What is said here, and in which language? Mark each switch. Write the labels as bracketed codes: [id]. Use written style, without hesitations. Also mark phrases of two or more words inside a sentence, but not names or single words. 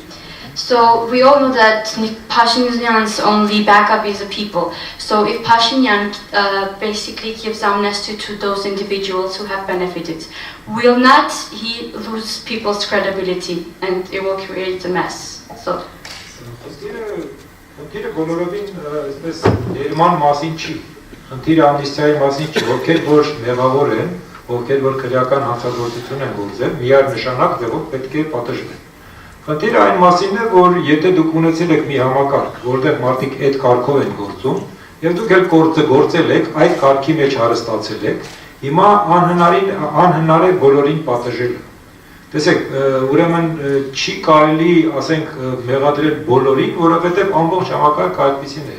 [en] So we all know that Pashinyan's only backup is the people. So if Pashinyan basically gives amnesty to those individuals who have benefited, will not he lose people's credibility and it will create a mess? So. [hy] ովքեր որ քրեական հանցագործություն են գործել, միառնշանակ ձևով պետք է պատժվեն։ Խնդիրը այն մասինն է, որ եթե դուք ունեցել եք մի համակարգ, որտեղ մարդիկ այդ կարգով են գործում, եւ դուք էլ գործել եք, այդ կարգի մեջ հարստացել եք, հիմա անհնար է բոլորին պատժելը։ Տեսեք, ուրեմն չի կարելի, ասենք, մեղադրել բոլորին, որովհետեւ ամբողջ համակարգը այդպիսին է։